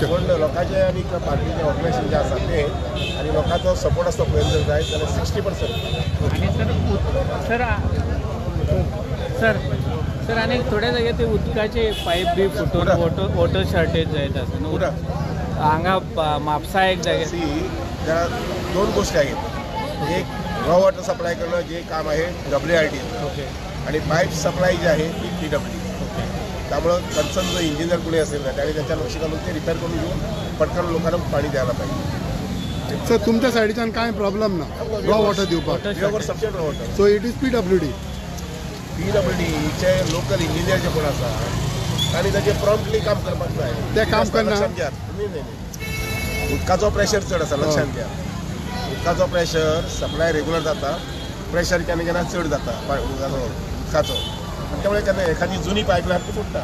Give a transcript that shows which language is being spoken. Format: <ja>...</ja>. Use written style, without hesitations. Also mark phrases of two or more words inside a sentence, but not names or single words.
<kok>पण लोकांचे आणि पार्टीचे ऑर्गनायझेशन जे आसा ते आणि लोकांचो सपोर्ट आसता पळय जर जाय जाल्यार 60%. सर सर आणि थोड्या जागे ते उदकाचे पाईप बी फुटून</kok> <en>water shortage</en> <kok>जायत आसा हांगा म्हापसा एक जागे</kok> <mr>त्या 2 गोष्टी आहेत एक</mr> <en>raw water supply</en> <mr>करणं जे काम आहे WRD ओके आणि पाईप सप्लाय जे आहे ती PWD. त्यामुळं कन्सर्न जो इंजिनियर कोणी असेल ना त्याने त्याच्या लक्ष घालून ते रिपेअर करून घेऊन पटकन लोकांना पाणी द्यायला पाहिजे.</mr> <kok>सर तुमच्या सायडीच्यान कांय प्रॉब्लेम ना</kok> <en>raw water</en> <kok>दिवपाक</kok> <en>substant raw water so it is PWD</en> <kok>चे लोकल इंजिनियर जे कोण आसा तांणी ताचे प्रॉम्प्टली काम करपाक जाय ते काम करना लक्षात घ्या नाही उदकाचो प्रेशर चड आसा लक्षात घ्या उदकाचो प्रेशर सप्लाय रेग्युलर जाता प्रेशर केन्ना केन्ना चड जाता उदकाचो त्यामुळे केन्ना एखादी जुनी पायपलायन ती फुटता</kok>